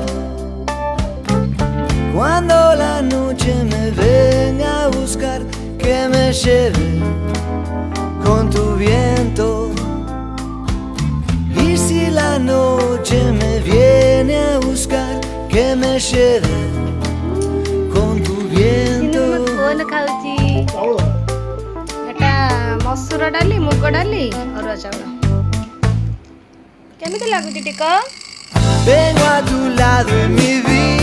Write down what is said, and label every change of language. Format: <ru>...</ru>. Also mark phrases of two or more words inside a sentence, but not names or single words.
<es>Cuando la noche me venga a buscar, que me lleve con tu viento. Y si la noche me viene a buscar, que me lleve con tu viento.</es> <or>ଖାଉଛି ଏଟା ମସୁର ଡାଲି ମୁଗ ଡାଲି ଅରୁଆ ଚାଉଳ କେମିତି ଲାଗୁଛି ଟିକ?</or> <es>Vengo a tu lado en mi vida.</es>